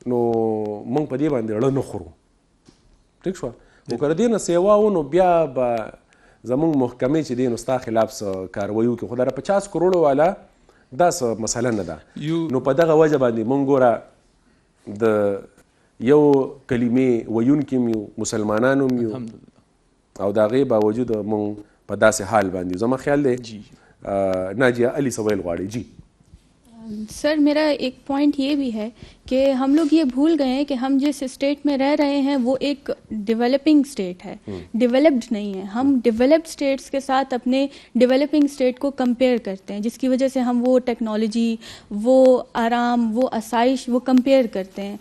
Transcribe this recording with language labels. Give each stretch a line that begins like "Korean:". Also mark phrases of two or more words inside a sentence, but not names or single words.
Pashto: نو موږ په دې باندې اړه نه خورو ټیک شوه خو که د دې نه سیوا و نو بیا به زمونږ محکمې چې دی نو ستا خلاف څه کاروایي وکړي خو دا 50 کروړو والا دا څه مسله نه ده نو په دغه وجه باندې موږ ګوره د یو کلمې ویونکي م یو مسلمانان هم یو او د هغې باوجود موږ په داسې حال باندې زما خیال دی ناجیه علی سویل غواړي جی
Urdu: سر میرا ایک پوائنٹ یہ بھی ہے کہ ہم لوگ یہ بھول گئے ہیں کہ ہم جس اسٹیٹ میں رہ رہے ہیں وہ ایک
English: developing state
Urdu: ہے, ڈیولپڈ نہیں ہے. ہم
English: developed states
Urdu: کے ساتھ اپنے
English: developing state
Urdu: کو کمپیئر کرتے ہیں, جس کی وجہ سے ہم وہ ٹیکنالوجی, وہ آرام, وہ آسائش وہ کمپیئر کرتے ہیں.